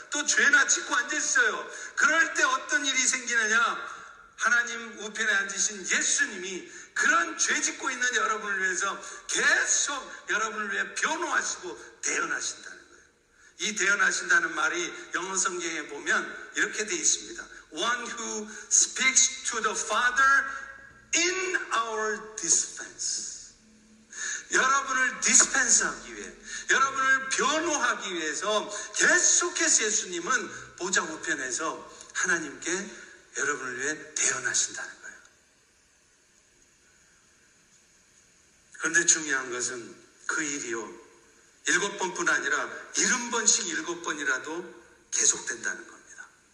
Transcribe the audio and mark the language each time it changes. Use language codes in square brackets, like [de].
[ko] 또 죄나 짓고 앉아있어요. 그럴 때 어떤 일이 생기느냐? 하나님 우편에 앉으신 예수님이 그런 죄 짓고 있는 여러분을 위해서 계속 여러분을 위해 변호하시고 대언하신다는 거예요. 이 대언하신다는 말이 영어 성경에 보면 이렇게 되어 있습니다. [en] One who speaks to the Father in our defense. [ko] 여러분을 디스펜스하기 위해, 여러분을 변호하기 위해서 계속해서 예수님은 보좌 우편에서 하나님께 여러분을 위해 대언하신다는 거예요. 그런데 중요한 것은 그 일이요, 7번뿐 아니라 70번씩 7번이라도 계속된다는 겁니다.